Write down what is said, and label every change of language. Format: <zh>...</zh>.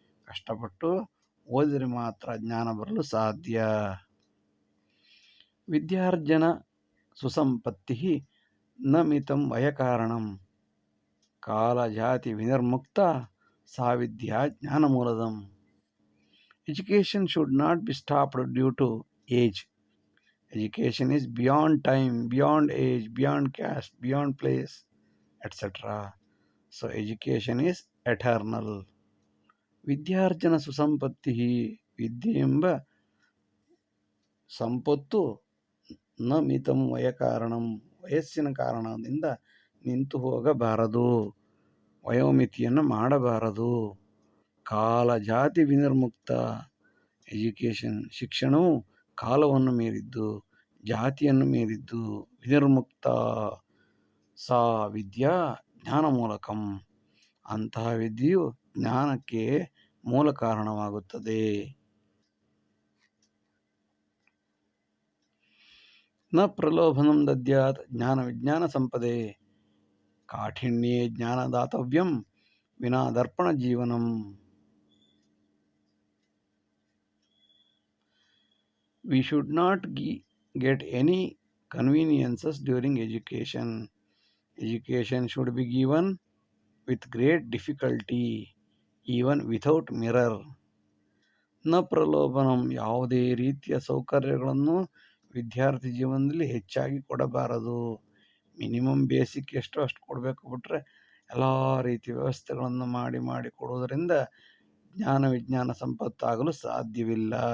<kn>ಕಷ್ಟಪಟ್ಟು ಓದಿದರೆ ಮಾತ್ರ ಜ್ಞಾನ ಬರಲು ಸಾಧ್ಯ.</kn> <sa>ವಿದ್ಯಾರ್ಜನ ಸುಸಂಪತ್ತಿ ನ ಮಿತಂ ವಯಕಾರಣಂ, ಕಾಲ ಜಾತಿ ವಿನಿರ್ಮುಕ್ತ ಸಾ ವಿದ್ಯಾ ಜ್ಞಾನಮೂಲದಂ.</sa> <en>Education should not be stopped due to age. Education is beyond time, beyond age, beyond caste, beyond place, etc. So education is eternal.</en> <sa>ವಿದ್ಯಾರ್ಜನ ಸುಸಂಪತ್ತಿ,</sa> <kn>ವಿದ್ಯೆ ಎಂಬ ಸಂಪತ್ತು</kn> <sa>ನ ಮಿತಂ ವಯಕಾರಣಂ,</sa> <kn>ವಯಸ್ಸಿನ ಕಾರಣದಿಂದ ನಿಂತು ಹೋಗಬಾರದು, ವಯೋಮಿತಿಯನ್ನು ಮಾಡಬಾರದು.</kn> <sa>ಕಾಲ ಜಾತಿ ವಿನಿರ್ಮುಕ್ತ,</sa> <kn>ಎಜುಕೇಷನ್ ಶಿಕ್ಷಣವು ಕಾಲವನ್ನು ಮೀರಿದ್ದು, ಜಾತಿಯನ್ನು ಮೀರಿದ್ದು.</kn> <sa>ವಿನಿರ್ಮುಕ್ತ ಸಾ ವಿದ್ಯಾ ಜ್ಞಾನ ಮೂಲಕಂ,</sa> <kn>ಅಂತಹ ವಿದ್ಯೆಯು ಜ್ಞಾನಕ್ಕೆ ಮೂಲ ಕಾರಣವಾಗುತ್ತದೆ.</kn> <sa>ನ ಪ್ರಲೋಭನಂ ದದ್ಯಾತ್ ಜ್ಞಾನ ವಿಜ್ಞಾನ ಸಂಪದೆ, ಕಾಠಿಣ್ಯೇ ಜ್ಞಾನ ದಾತವ್ಯಂ ವಿನಾ ದರ್ಪಣ ಜೀವನಂ.</sa> <en>We should not get any conveniences during education. Education should be given with great difficulty, even without mirror.</en> <sa>ನ ಪ್ರಲೋಭನಂ,</sa> <kn>ಯಾವುದೇ ರೀತಿಯ ಸೌಕರ್ಯಗಳನ್ನು ವಿದ್ಯಾರ್ಥಿ ಜೀವನದಲ್ಲಿ ಹೆಚ್ಚಾಗಿ ಕೊಡಬಾರದು. ಮಿನಿಮಮ್ ಬೇಸಿಕ್ ಎಷ್ಟು ಅಷ್ಟು ಕೊಡಬೇಕು, ಬಿಟ್ಟರೆ ಎಲ್ಲ ರೀತಿಯ ವ್ಯವಸ್ಥೆಗಳನ್ನು ಮಾಡಿ ಕೊಡುವುದರಿಂದ ಜ್ಞಾನ ವಿಜ್ಞಾನ ಸಂಪತ್ತಾಗಲು ಸಾಧ್ಯವಿಲ್ಲ.</kn>